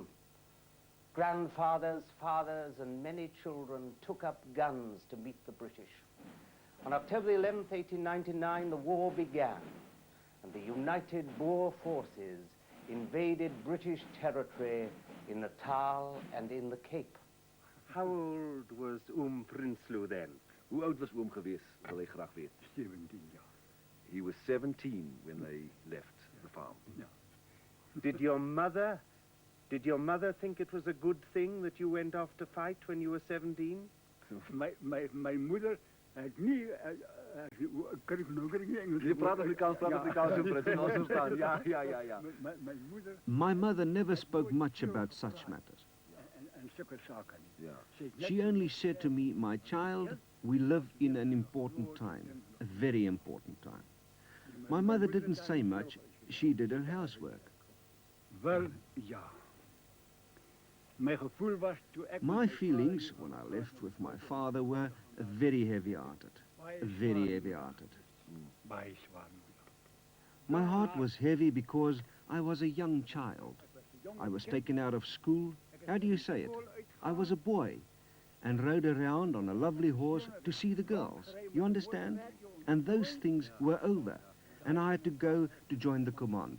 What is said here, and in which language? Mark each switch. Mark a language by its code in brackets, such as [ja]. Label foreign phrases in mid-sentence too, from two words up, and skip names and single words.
[en] Grandfathers, fathers, and many children took up guns to meet the British. On October 11th, 1899, the war began, and the United Boer forces invaded British territory in Natal and in the Cape. How old was Prinsloo then? [af] Hoe oud was geweest, wil hy graag weet? 17 jaar. [en] He was 17 when they left the farm. [af] Ja. [en] Did your mother think it was a good thing that you went off to fight when you were 17? [af] My moeder het nie kan ek nie Engels. Je praat Afrikaans, ja. My moeder. [en] My mother never spoke much about such matters. [af] En sulke sake nie. Ja. [en] She only said to me, "My child, we live in an important time, a very important time." My mother didn't say much. She did her housework. [af] Wel, ja. My gevoel was toe ek [en] My feelings when I left with my father were very heavy-hearted, very heavy-hearted. [af] baie swaar. [en] My heart was heavy because I was a young child. I was taken out of school. How do you say it? I was a boy and rode around on a lovely horse to see the girls. You understand? And those things were over, and I had to go to join the commando.